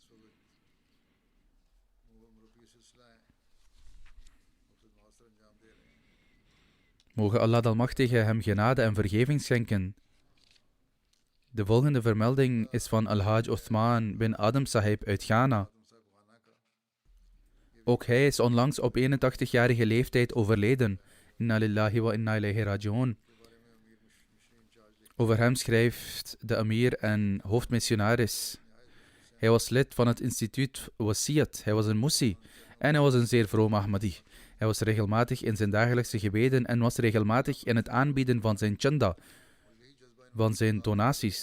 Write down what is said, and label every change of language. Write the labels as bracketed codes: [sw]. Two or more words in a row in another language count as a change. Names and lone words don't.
[nl] Mogen Allah de Almachtige hem genade en vergeving schenken. De volgende vermelding is van Al-Hajj Uthman bin Adam Sahib uit Ghana. Ook hij is onlangs op 81-jarige leeftijd overleden. [ar] إنا لله وإنا إليه راجعون. [nl] Over hem schrijft de Amir en hoofdmissionaris. Hij was lid van het instituut Wasiyat. Hij was een Musi en hij was een zeer vroom Ahmadi. Hij was regelmatig in zijn dagelijkse gebeden en was regelmatig in het aanbieden van zijn chanda, van zijn donaties.